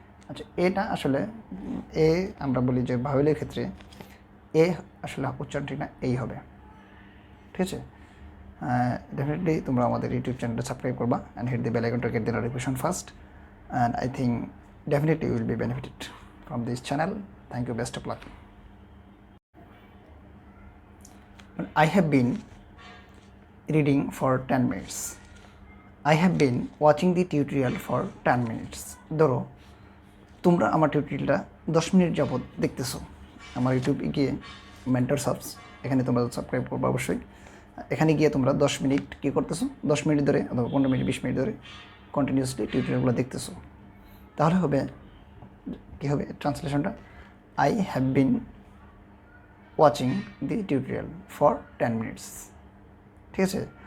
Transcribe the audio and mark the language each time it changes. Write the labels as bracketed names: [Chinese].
[Bangla] আচ্ছা এটা আসলে আমরা বলি যে ভাওয়েলের ক্ষেত্রে আসলে উচ্চারণ ঠিক না, এই হবে, ঠিক আছে। ডেফিনেটলি তোমরা আমাদের ইউটিউব চ্যানেলটা সাবস্ক্রাইব করবা [English] And hit the bell icon to get the notification first, and I think definitely you will be benefited from this channel. Thank you, best of luck. I have been reading for 10 minutes. I have been watching the tutorial for 10 minutes. [Bangla] ধরো তোমরা আমার টিউটোরিয়ালটা 10 minute যাবত দেখতেছো, আমার ইউটিউবে গিয়ে mentor subs, এখানে তোমরা সাবস্ক্রাইব করবে অবশ্যই। এখানে গিয়ে তোমরা 10 মিনিট কী করতেছো, 10 মিনিট ধরে অথবা 15 মিনিট 20 মিনিট ধরে কন্টিনিউসলি টিউটোরিয়ালগুলো দেখতেছো, তাহলে হবে কী হবে ট্রান্সলেশনটা, [English] I have been watching the tutorial for 10 minutes, [Bangla] ঠিক আছে।